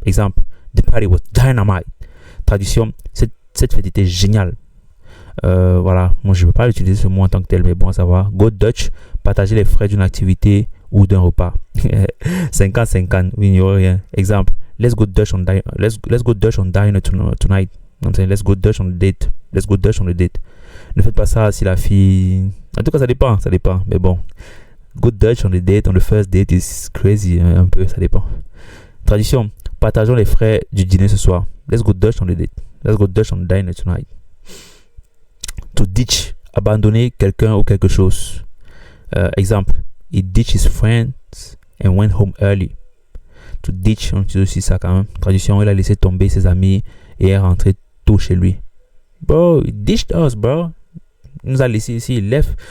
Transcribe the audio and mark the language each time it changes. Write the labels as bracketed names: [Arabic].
[English] Exemple, the party was dynamite. [French] Traduction, cette fête était géniale. Voilà, moi je ne veux pas utiliser ce mot en tant que tel, mais bon à savoir. Go Dutch, partager les frais d'une activité ou d'un repas. 50-50, oui, il n'y aura rien. [English] Exemple, let's go Dutch on dinner tonight. I'm saying, let's go Dutch on the date. [French] Ne faites pas ça si la fille... En tout cas, ça dépend. Mais bon, [English] go Dutch on the first date is crazy, [French] un peu, ça dépend. Tradition, partageons les frais du dîner ce soir. [English] Let's go Dutch on the date. Let's go Dutch on the dinner tonight. [French] To ditch, abandonner quelqu'un ou quelque chose. [English] Exemple, he ditched his friends and went home early. [French] To ditch, on utilise aussi ça quand même. Tradition, il a laissé tomber ses amis et est rentré tôt chez lui. [English] Bro, he ditched us, bro. [French] Il nous a laissé ici, il left.